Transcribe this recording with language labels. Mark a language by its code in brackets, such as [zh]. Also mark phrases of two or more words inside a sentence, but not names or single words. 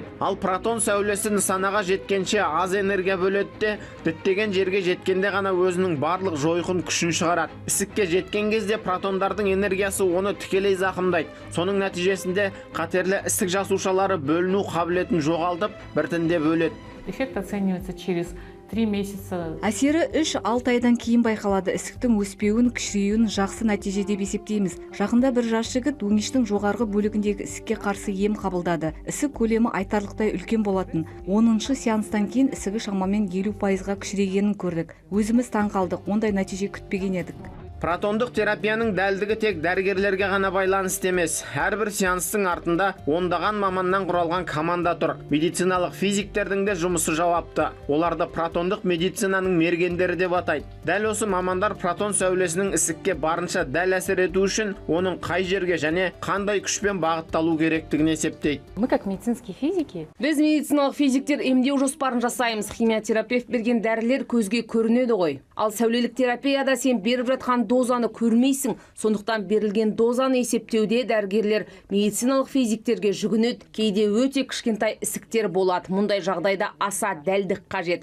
[kk] Ал протон сәулесі нысанаға жеткенше аз энергия бөледі де, діттеген жерге жеткенде ғана өзінің барлық жойқын күшін шығарады. Ісікке жеткен кезде протондардың энергиясы оны тікелей зақымдайды. Соның нәтижесінде қатерлі ісік жасушалары бөліну қабілетін жоғалтып, біртіндеп өледі. [ru] Эффект оценивается через 3 месяца. [kk] Әсері 3-6 айдан кейін байқалады. Ісіктің өспеуін, кішіреуін жақсы нәтиже деп есептейміз. Жақында бір жас жігіт өңештің жоғарғы бөлігіндегі ісікке қарсы ем қабылдады. Ісік көлемі айтарлықтай үлкен болатын. 10-шы сеанстан кейін ісігі шамамен 50%-ға кішірейгенін көрдік. Өзіміз таң қалдық, ондай нәтиже күтпеген едік. Протондық терапияның дәлдігі тек дәрігерлерге ғана байланысты емес. Әрбір сеанстың артында ондаған маманнан құралған команда тұр. Медициналық физиктердің де жұмысы жауапты. Оларды протондық медицинаның мергендері деп атайды. Дәл осы мамандар протон сәулесінің ісікке барынша дәл әсер ету үшін оның қай жерге және қандай күшпен бағытталу керектігін есептейді. [ru] Мы как медицинские физики. [kk] Біз медициналық физиктер емдеу жоспарын жасаймыз. Химиотерапевт берген дәрілер көзге көрінеді ғой. Ал сәулелік терапияда сен беріп жатқан дозаны көрмейсің. Сондықтан берілген дозаны есептеуде дәрігерлер медициналық физиктерге жүгінеді. Кейде өте кішкентай ісіктер болады. Мұндай жағдайда аса дәлдік қажет.